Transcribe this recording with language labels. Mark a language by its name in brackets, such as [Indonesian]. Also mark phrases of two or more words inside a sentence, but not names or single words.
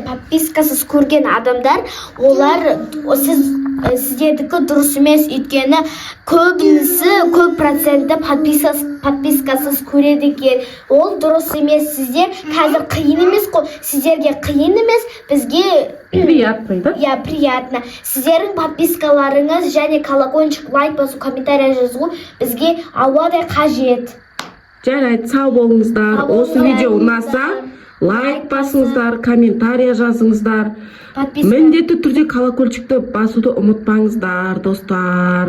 [Kazakh] Подпискасыз көрген адамдар, олар сіздердікі дұрыс емес, өйткені көп проценті подпискасыз көреді екен. Ол дұрыс емес. Сіздер қазір қиын емес қой. Сіздерге қиын емес, бізге [Russian] приятно, да? Я приятно. [Kazakh] Сіздердің подпискаларыңыз және колокольчик, лайк басу, комментария жазу бізге ауадай қажет. Жарайды, сау болыңыздар. Осы видео ұнаса, лайк басыңыздар, комментария жазыңыздар. Міндетті түрде колокольчикті басуды ұмытпаңыздар, достар.